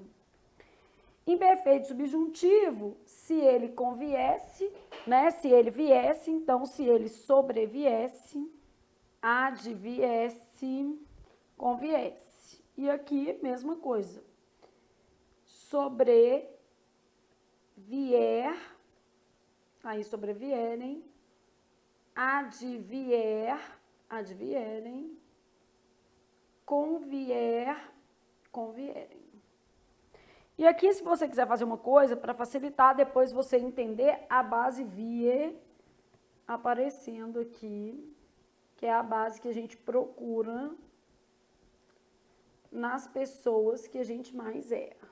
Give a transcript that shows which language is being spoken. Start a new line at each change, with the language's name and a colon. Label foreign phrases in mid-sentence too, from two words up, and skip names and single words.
Portuguese: Imperfeito subjuntivo, se ele conviesse, né? Se ele viesse, então se ele sobreviesse, adviesse, conviesse. E aqui, mesma coisa. Sobrevier, aí sobrevierem, advier, advierem, convier, convierem. E aqui, se você quiser fazer uma coisa, para facilitar depois você entender a base vie aparecendo aqui, que é a base que a gente procura nas pessoas que a gente mais erra.